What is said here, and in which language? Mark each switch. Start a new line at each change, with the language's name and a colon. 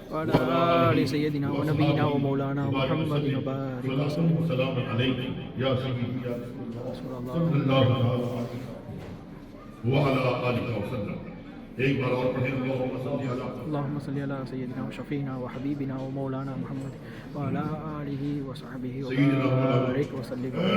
Arabic: وعلى آل سيدنا ونبينا ومولانا محمد وبارك وسلم سلام علیکم یا سیدی یا رسول اللہ صلی اللہ علیہ وعلی آلہ وسلم۔
Urdu: ایک بار اور پڑھیں
Arabic: اللہم صلی علی اللهم صل على سيدنا وشفينا وحبيبنا ومولانا محمد وعلى آله وصحبه وبارك وسلم